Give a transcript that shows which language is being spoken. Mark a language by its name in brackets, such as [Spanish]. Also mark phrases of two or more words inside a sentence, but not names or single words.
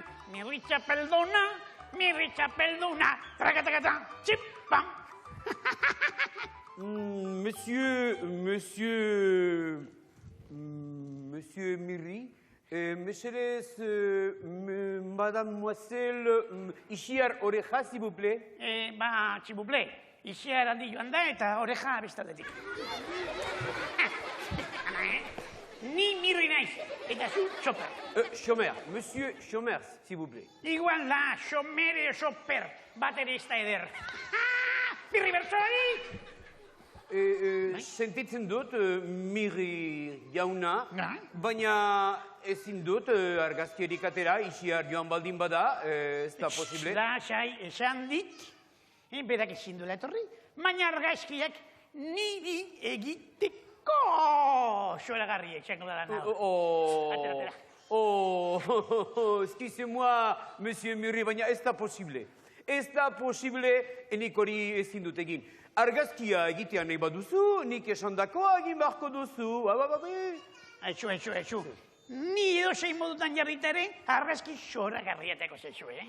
[Basque] Mirri txapelduna, trakatakata, txipam. Monsieur Mirri, mesedez, mademoiselle Ixiar oreja, [French] s'il vous plaît. S'il vous plaît, [Basque] Ixiar handi joan da eta oreja bestatetik. Ni Mirri naiz, eta zu Txoper. [French] Chomer, monsieur Chomer, s'il vous plaît. [Basque] Igual da, Chomer edo Txoper, bat ere ez da eder. Mirri bertsolari! Sentitzen dut Mirri jauna, baina ezin dut argazkierik atera, Ixiar joan baldin bada, ez da posible. Lasai, esan dit, berak ezin duela etorri, baina argazkiak niri egiteko zoragarri etxango da lan hau. Atera. [French] Excusez-moi, monsieur [Basque] Mirri, baina ez da posible. Ez da posible, enik hori ezin dut egin. Argazkia egitea nahi baduzu, nik esandakoa egin beharko duzu. Etxu. Ni edo zein modutan jarrita ere, argazki zoragarriateko zetzu,